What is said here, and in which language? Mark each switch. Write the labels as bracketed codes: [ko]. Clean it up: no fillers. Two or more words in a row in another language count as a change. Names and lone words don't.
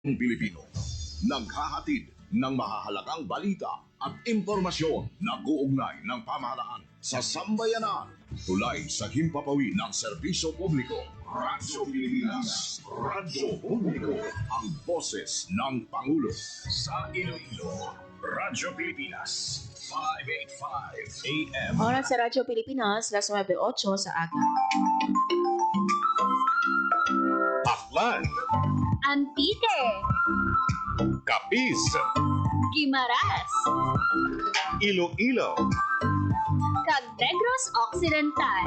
[tl] Pilipino, naghahatid ng mahahalagang balita at impormasyon na kauugnay ng pamahalaan sa sambayanan. Tulay sa himpapawid ng serbisyo publiko. Radyo Pilipinas, Radyo Publiko, ang boses ng Pangulo. Sa Iloilo, Radyo Pilipinas, 585 AM. [hil] Oras sa Radyo Pilipinas, las 9:08 sa aga. Aklan, Antique, Capiz, Guimaras, Iloilo, Cagdegros Occidental,